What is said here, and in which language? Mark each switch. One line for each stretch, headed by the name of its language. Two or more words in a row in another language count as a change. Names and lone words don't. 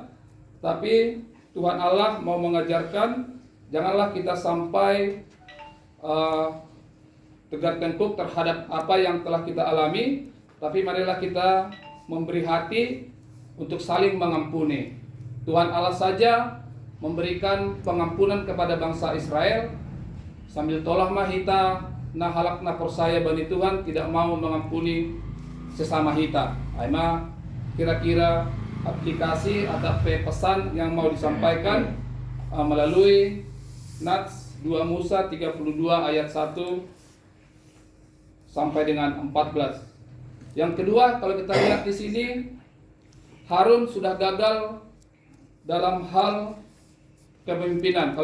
Indonesian: Tapi Tuhan Allah mau mengajarkan, janganlah kita sampai tegar tengkuk terhadap apa yang telah kita alami, tapi marilah kita memberi hati untuk saling mengampuni. Tuhan Allah saja memberikan pengampunan kepada bangsa Israel, sambil
Batak Simalungun: tolah mahita nah halak na persaya bani Tuhan
Indonesian: tidak mau mengampuni sesama hita. Aima kira-kira aplikasi atau pesan yang mau disampaikan melalui Nats 2 Musa 32 ayat 1 sampai dengan 14. Yang kedua, kalau kita lihat di sini, Harun sudah gagal dalam hal kepemimpinan.